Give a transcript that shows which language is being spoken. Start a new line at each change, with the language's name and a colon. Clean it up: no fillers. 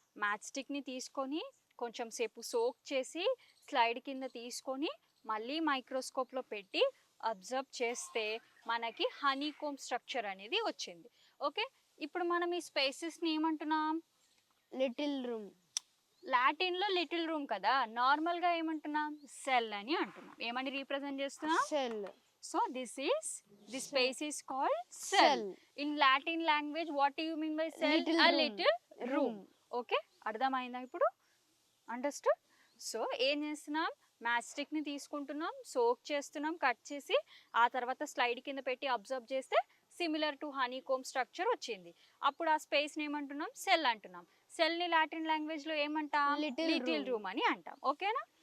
Telugu: Match స్టిక్ని తీసుకొని కొంచెం సేపు సోక్ చేసి స్లైడ్ కింద తీసుకొని మళ్ళీ మైక్రోస్కోప్లో పెట్టి అబ్జర్వ్ చేస్తే మనకి హనీకోమ్ స్ట్రక్చర్ అనేది వచ్చింది. ఓకే, ఇప్పుడు మనం ఈ స్పేసెస్ని ఏమంటున్నాం?
English: Little room.
Telugu: లాటిన్లో లిటిల్ రూమ్ కదా, నార్మల్గా ఏమంటున్నాం? సెల్ అని అంటున్నాం. ఏమని రీప్రజెంట్ చేస్తున్నాం? Cell.
English: So this space is called cell. In Latin language, what do you mean by cell? Little room. Okay,
Telugu: అర్థమైందా ఇప్పుడు?
English: Understood? So
Telugu: ఏం చేస్తున్నాం? మ్యాచ్ స్టిక్ని తీసుకుంటున్నాం, సోక్ చేస్తున్నాం, కట్ చేసి ఆ తర్వాత స్లైడ్ కింద పెట్టి అబ్జర్వ్ చేస్తే similar to honey come structure వచ్చింది. అప్పుడు ఆ స్పేస్ని ఏమంటున్నాం, సెల్ అంటున్నాం. సెల్ని లాటిన్ లాంగ్వేజ్లో ఏమంటాం, లిటిల్ రూమ్ అని అంటాం. ఓకేనా?